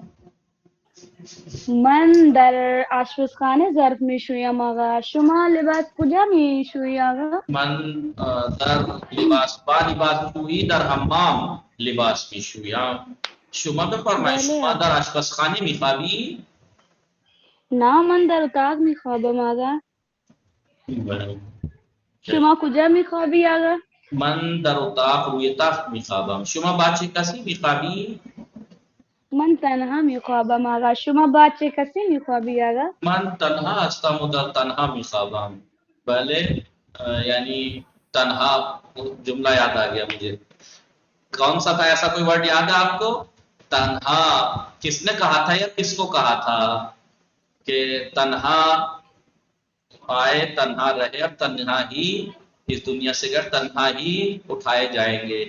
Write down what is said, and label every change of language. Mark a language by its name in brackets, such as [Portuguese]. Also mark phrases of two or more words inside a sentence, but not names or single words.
[Persian] من در آشپزخانه ظرف میشویم آقا. شما لباس کجا میشویی آقا؟ من در لباس شویی در حمام لباس میشویم. شما بفرمایید شما در آشپزخانه میخوابی؟ نه من در اتاق می‌خوابم آقا. شما کجا می‌خوابی آقا. من در اتاق روی تخت میخوابم. شما بچه کسی میخوابی؟ من تنها می‌خوابم آقا. شما بچه کسی می‌خوابی آقا. من تنها هستم و در تنها میخوابم. [Urdu] بله یعنی تنہا جملہ یاد آ گیا مجھے. کون سا تھا ایسا کوئی ورڈ یاد ہے آپ کو؟ تنہا. کس نے کہا تھا یا کس کو کہا تھا کہ تنہا آئے تنہا رہے اور تنہا ہی اس دنیا سے گئے تنہا ہی اٹھائے جائیں گے؟